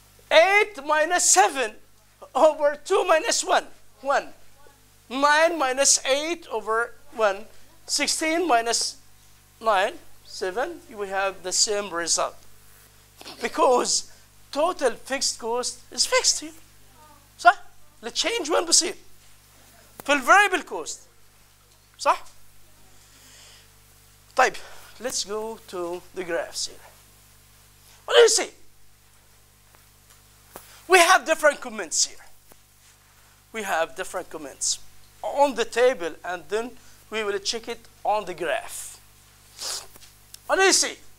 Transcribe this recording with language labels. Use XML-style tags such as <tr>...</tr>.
<en>8 minus 7 over 2 minus 1. 1. 9 minus 8 over 1. 16 minus 9. 7. We have the same result. Because total fixed cost is fixed here.</en> <ar>صح؟ التشينج وين بصير؟ في الفاريبل كوست.</ar> <en>صح؟ طيب, let's go to the graphs here. What do you see? We have different comments here. We have different comments on the table, and then we will check it on the graph. What do you see?</en>